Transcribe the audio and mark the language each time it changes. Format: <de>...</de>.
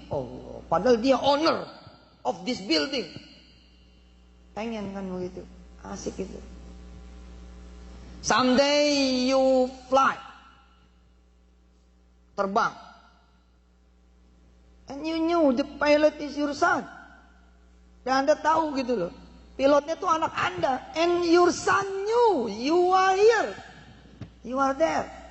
<id>Oh, padahal dia</id> <en>owner of this building.</en> <id>Pengen kan begitu, asik itu.</id> <en>Someday you fly,</en> <id>terbang,</id> <en>and you knew the pilot is your son.</en> <id>Dan Anda tahu gitu loh, pilotnya tuh anak Anda.</id> <en>And your son knew you are here, you are there.</en>